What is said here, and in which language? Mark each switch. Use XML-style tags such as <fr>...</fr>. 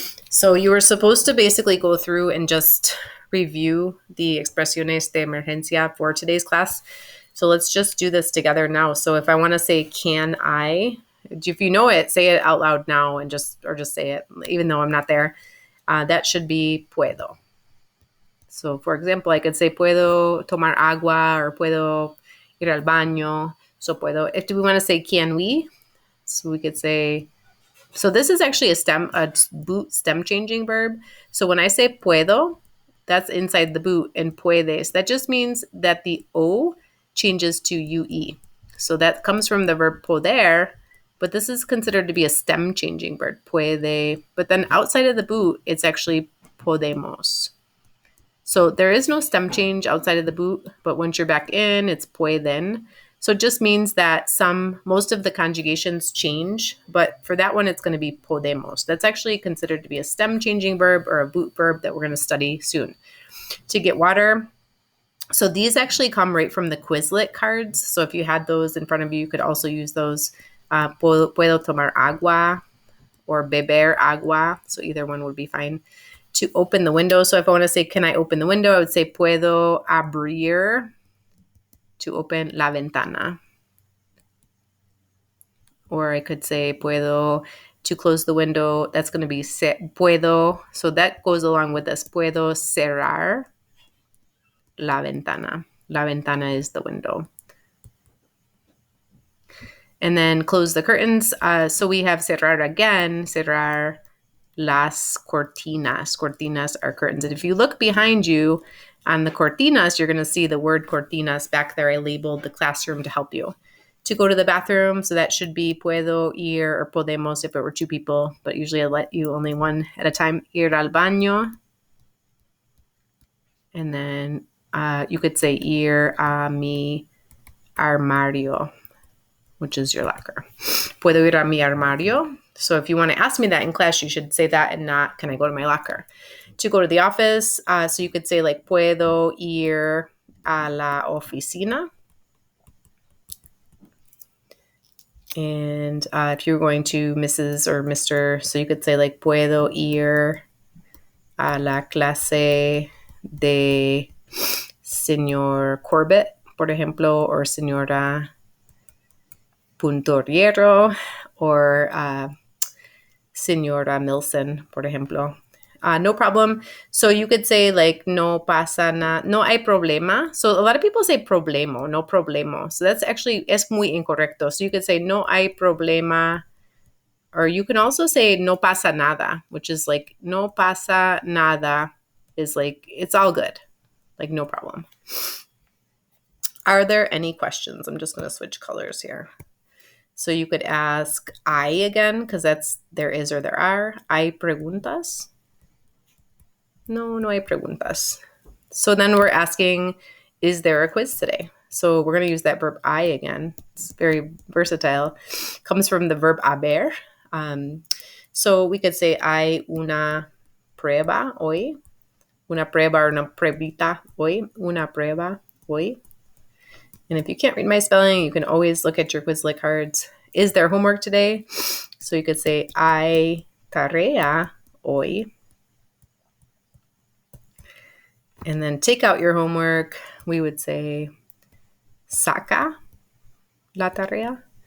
<en>So you were supposed to basically go through and just review the</en> <es>expresiones de emergencia</es> <en>for today's class. So let's just do this together now. So if I want to say, can I, if you know it, say it out loud now and just say it, even though I'm not there. That should be puedo. So for example, I could say</en> <es>puedo tomar agua</es> <en>or</en> <es>puedo ir al baño.</es> <en>So puedo, if we want to say can we, so we could say, so this is actually a boot stem changing verb. So when I say puedo, that's inside the boot, and puedes, that just means that the O changes to UE. So that comes from the verb poder, but this is considered to be a stem changing verb, puede. But then outside of the boot, it's actually podemos. So there is no stem change outside of the boot, but once you're back in, it's pueden. So it just means that most of the conjugations change, but for that one, it's going to be podemos. That's actually considered to be a stem changing verb or a boot verb that we're going to study soon. To get water, so these actually come right from the Quizlet cards. So if you had those in front of you, you could also use those.</en> <es>Puedo tomar agua or beber agua.</es> <en>So either one would be fine. To open the window. So if I want to say, can I open the window? I would say,</en> <es>puedo abrir,</es> <en>to open</en> <es>la ventana.</es> <en>Or I could say, puedo, to close the window. That's going to be puedo. So that goes along with this.</en> <es>Puedo cerrar la ventana.</es> <en>La ventana is the window. And then close the curtains. So we have cerrar again.</en> <es>Cerrar las cortinas.</es> <en>Cortinas are curtains. And if you look behind you on the cortinas, you're going to see the word cortinas back there. I labeled the classroom to help you. To go to the bathroom, so that should be puedo ir or podemos if it were 2 people, but usually I let you only one at a time.</en> <es>Ir al baño.</es> <en>And then you could say</en> <es>ir a mi armario.</es> <en>which is your locker.</en> <es>Puedo ir a mi armario.</es> <en>So if you want to ask me that in class, you should say that and not, can I go to my locker? To go to the office, so you could say like,</en> <es>puedo ir a la oficina.</es> <en>And if you're going to Mrs. or Mr., so you could say like,</en> <es>puedo ir a la clase de Señor Corbett, por ejemplo, or Señora Puntoriero, or Señora Milson, por ejemplo.</es> <en>No problem. So you could say like,</en> <es>no pasa nada, no hay problema.</es> <en>So a lot of people say problemo, no problemo. So that's actually,</en> <es>es muy incorrecto.</es> <en>So you could say,</en> <es>no hay problema.</es> <en>Or you can also say,</en> <es>no pasa nada,</es> <en>which is like, no pasa nada is like, it's all good. Like, no problem. Are there any questions? I'm just going to switch colors here. So you could ask I again, because that's there is or there are.</en> <es>¿Hay preguntas? No, no hay preguntas.</es> <en>So then we're asking, is there a quiz today? So we're going to use that verb I again. It's very versatile. Comes from the verb haber. So we could say,</en> <es>hay una prueba hoy. Una prueba or una pruebita hoy. Una prueba hoy.</es> <en>And if you can't read my spelling, you can always look at your Quizlet cards. Is there homework today? So you could say,</en> <es>hay tarea hoy.</es> <en>And then take out your homework. We would say,</en> <es>saca la tarea.</es>